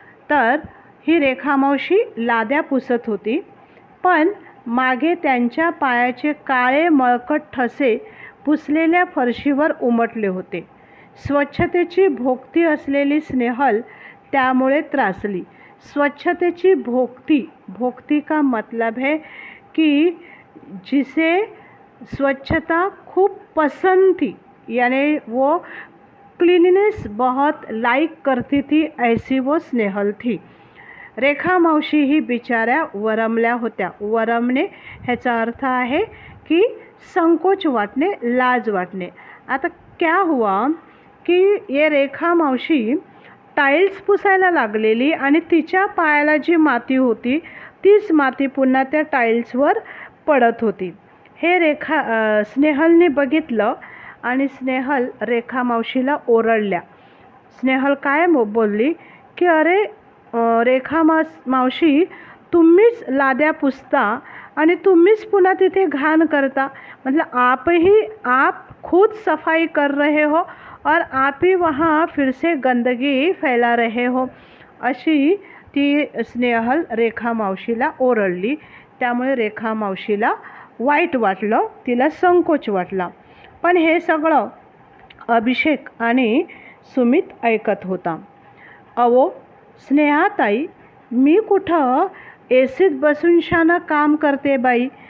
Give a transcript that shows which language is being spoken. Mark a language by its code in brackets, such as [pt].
[mr] तर ही रेखा मावशी लाद्या पुसत होती, पण मागे त्यांच्या पायाचे काळे मळकट ठसे पुसलेल्या फरशीवर उमटले होते. स्वच्छतेची भोक्ती असलेली स्नेहल त्यामुळे त्रासली. स्वच्छतेची भोक्ती [hi] का मतलब है कि जिसे स्वच्छता खूब पसंद थी, यानी वो क्लीननेस बहुत लाइक करती थी, ऐसी वो स्नेहल थी. [mr] रेखा मावशी ही बिचाऱ्या वरमल्या होत्या. वरमणे ह्याचा अर्थ आहे की संकोच वाटणे, लाज वाटणे. आता [hi] क्या हुआ कि ये [mr] रेखा मावशी टाईल्स पुसायला लागलेली आणि तिच्या पायाला जी माती होती तीच माती पुन्हा त्या टाईल्सवर पडत होती. हे स्नेहलने बघितलं आणि स्नेहल रेखा मावशीला ओरडल्या. स्नेहल काय बोलली की अरे रेखा मावशी, तुम्हीच लाद्या पुसता आणि तुम्हीच पुन्हा तिथे घाण करता. [hi] मतलब आप खुद सफाई कर रहे हो और आप ही वहाँ फिर से गंदगी फैला रहे हो. [mr] अशी ती स्नेहल रेखा मावशीला ओरडली. त्यामुळे रेखा मावशीला वाईट वाटलं, तिला संकोच वाटला. पण हे सगळं अभिषेक आणि सुमित ऐकत होता. अहो स्नेहाताई, मी कुठं एसीत बसून शानं काम करते बाई.